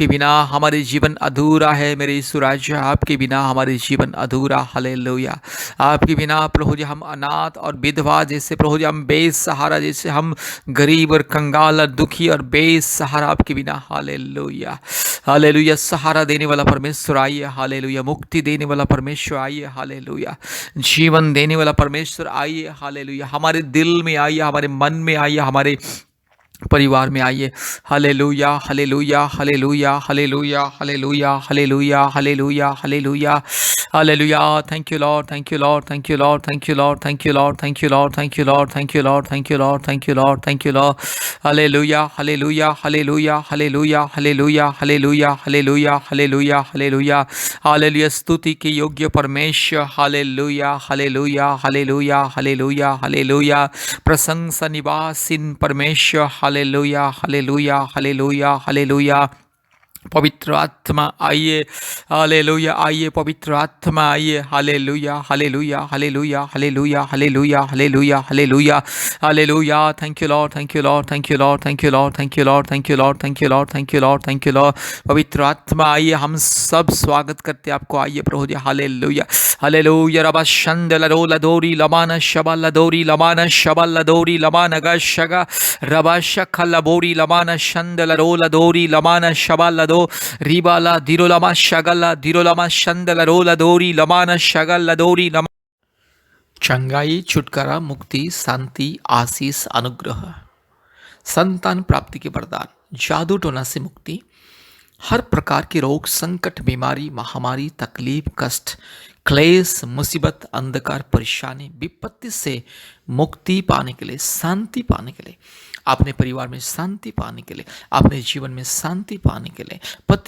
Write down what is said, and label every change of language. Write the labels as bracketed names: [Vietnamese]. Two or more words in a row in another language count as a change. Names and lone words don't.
[Hindi] बिना हमारे जीवन अधूरा है मेरे यीशु राजा आपके बिना हमारे जीवन अधूरा हालेलुया आपके बिना प्रभु जी हम अनाथ और विधवा जैसे प्रभु जी हम बेसहारा जैसे हम गरीब और कंगाल और दुखी और बेसहारा आपके बिना हालेलुया हालेलुया सहारा देने वाला परमेश्वर आइए हालेलुया मुक्ति देने वाला परमेश्वर आइए हालेलुया जीवन देने वाला परमेश्वर आइए हालेलुया हमारे दिल में आइए हमारे मन में आइए हमारे परिवार में आइए हालेलुया हालेलुया हालेलुया हालेलुया हालेलुया हालेलुया हालेलुया हालेलुया हालेलुया [English] thank you Lord thank you Lord thank you Lord thank you Lord thank you Lord thank you Lord thank you Lord thank you Lord thank you Lord thank you Lord thank you Lord [Hindi] हालेलुया हालेलुया हालेलुया हालेलुया हालेलुया हालेलुया हालेलुया हालेलुया हालेलुया हालेलुया स्तुति के योग्य परमेश्वर हालेलुया हालेलुया हालेलुया हालेलुया हालेलुया प्रशंसा निवासीन परमेश्वर हालेलुया हालेलुया हालेलुया हालेलुया पवित्र आत्मा आइए हालेलुया आइए पवित्र आत्मा आइए हालेलुया हालेलुया हालेलुया हालेलुया हालेलुया हालेलुया हालेलुया हालेलुया [English] thank you Lord thank you Lord thank you Lord thank you Lord thank you Lord thank you Lord thank you Lord thank you Lord thank you Lord thank you Lord [Hindi] पवित्र आत्मा आइए हम सब स्वागत करते आपको आइए प्रभु जी हालेलुया हालेलुया रबा शंदल रोला दोरी लमाना शबल दोरी लमाना शबल दोरी लमाना गशगा रबा शखल बोरी लमाना शंदल रोला दोरी लमाना शबल दो रिबाला दिरोलामा शगला दिरोलामा शंदल रोला दोरी लमाना शगल दोरी लमा चंगाई छुटकारा मुक्ति शांति आशीष अनुग्रह संतान प्राप्ति के वरदान जादू टोना से मुक्ति हर प्रकार के रोग संकट बीमारी महामारी तकलीफ कष्ट क्लेश मुसीबत अंधकार परेशानी विपत्ति से मुक्ति पाने के लिए शांति पाने के लिए अपने परिवार में शांति पाने के लिए अपने जीवन में शांति पाने के लिए पति